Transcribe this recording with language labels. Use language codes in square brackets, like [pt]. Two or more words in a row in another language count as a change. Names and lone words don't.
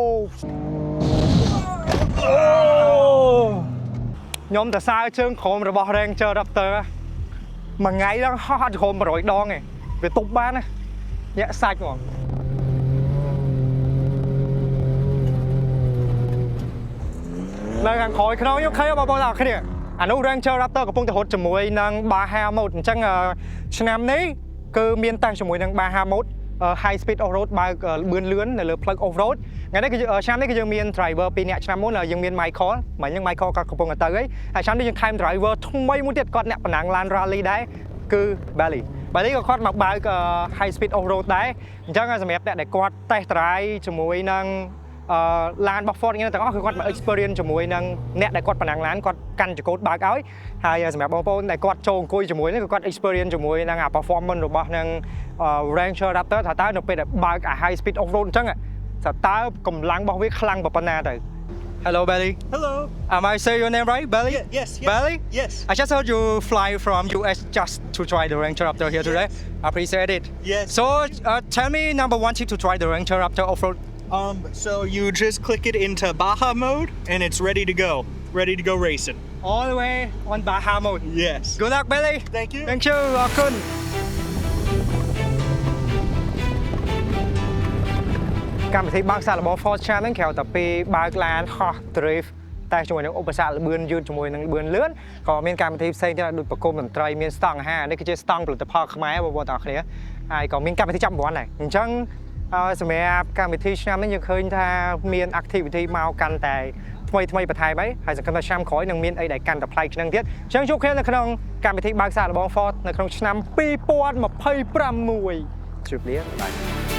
[km] ខ្ញុំទៅសើជើងក្រុមរបស់ Ranger Raptor មួយថ្ងៃឡើងហោះអត់ក្រុម100ដងទេវាទប់បានណាញាក់សាច់ហ្មងនៅខាងក្រោយខ្នងខ្ញុំឃើញបងប្អូនទាំងគ្នាអានោះ Ranger Raptor កំពុងតែរត់ជាមួយនឹង Baja Mode អ ញ្ចឹងឆ្នាំនេះគឺមានតែជាមួយនឹង Baja Mode [en] high speed off road [km] បើកលឿននៅលើផ្លូវ [en] off road [km] ថ្ងៃនេះគឺឆ្នាំនេះគឺយើងមាន driver 2នាក់ឆ្នាំមុ នយើងមាន Michael មិញហ្នឹង Michael គាត់កំពុងតែទៅហើយឆ្នាំនេះយើងថែម driver ថ្មីមួយទៀតគាត់អ្នកបណ្ដាំឡាន rally ដែរគឺ Belly ក៏គាត់មកបើក [en] high speed off road [km] ដែរអញ្ចឹងសម្រាប់អ្នកដែលគាត់ [en] test drive [km] ជាមួយនឹងឡានរបស់ Ford ហ្នឹងទាំងអស់គឺគាត់មក experience ជាមួយនឹងអ្នកដែលគាត់បណ្ដាំឡានគាត់កាន់ចង្កូតបើកឲ្យហើយសម្រាប់បងប្អូនដែលគាត់ចូលអង្គុយជាមួយនេះគឺគាត់ experience ជាមួយនឹង performance របស់នឹង Ranger Raptor ថាតើនៅពេលដែលបើក high speed off road អញ្ចឹងតើកម្លាំងរបស់វាខ្លាំងប៉ុណ្ណាទៅ Hello Belly. [en] Hello. Am I say your name right, Belly? Yes. Belly? Yes. I just heard you fly from US just to try the Ranger Raptor here today. I appreciate it. Yes. So tell me number one tip to try the Ranger Raptor off road. So you just click it into Baja mode and it's ready to go racing. All the way on Baja mode. Yes. Good luck, Belly. Thank you. Thank you. [km] អរគុណកម្មវិធីបើកសាកល្បង Ford Challenge ហ្នឹងក្រៅតែពីបើកឡានហោះ drift តែជាមួយនឹងឧបសគ្គល្បឿន យឺតជាមួយនឹងល្បឿនលឿនក៏មានកម្មវិធីផ្សេងទៀតដូចប្រគំតន្ត្រីមានស្តង់អាហារនេះគឺជាស្តង់ផលិតផលខ្មែរបងប្អូនទាំងអស់គ្នាហើយក៏មានកម្មវិធីចាប់រង្វាន់ដែរអញ្ចឹងសម្រាប់កម្មវិធីឆ្នាំនេះយើងឃើញថាមាន activity មកកាន់តែថ្មីបន្ថែមហើយសង្ឃឹមថាឆ្នាំក្រោយនឹងមានអីដែលកាន់តែប្លែកជាងទៀតអញ្ចឹងជួបគ្នានៅក្នុងកម្មវិធីបើកសាកល្បង Ford នៅក្នុងឆ្នាំ2026ជួបលាបាយ